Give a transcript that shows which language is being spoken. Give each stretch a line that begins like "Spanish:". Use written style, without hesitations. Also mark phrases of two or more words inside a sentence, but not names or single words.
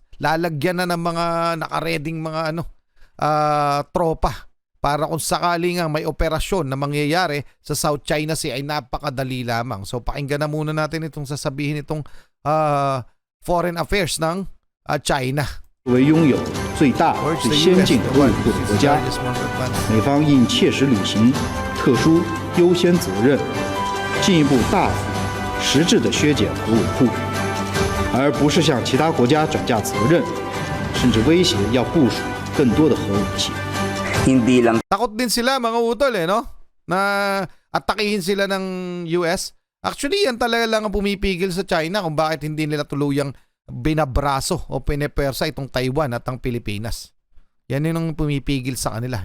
Filipino: Lalagyan na ng mga nakareding mga tropa. Para kung sakali nga may operasyon na mangyayari sa South China Sea ay napakadali lamang. So pakinggan na muna natin itong sasabihin itong Foreign Affairs ng China.
Chinese: 为拥有最大、最先进的陆虎国家，美方应切实履行特殊优先责任，进一步大幅实质地削减核武库，而不是向其他国家转嫁责任，甚至威胁要部署更多的核武器。
Filipino: Hindi lang Takot din sila, mga utol, no? Na atakihin sila ng US. Actually, yan talaga lang ang pumipigil sa China kung bakit hindi nila tuluyang binabraso o pinepersa itong Taiwan at ang Pilipinas. Yan yung pumipigil sa kanila.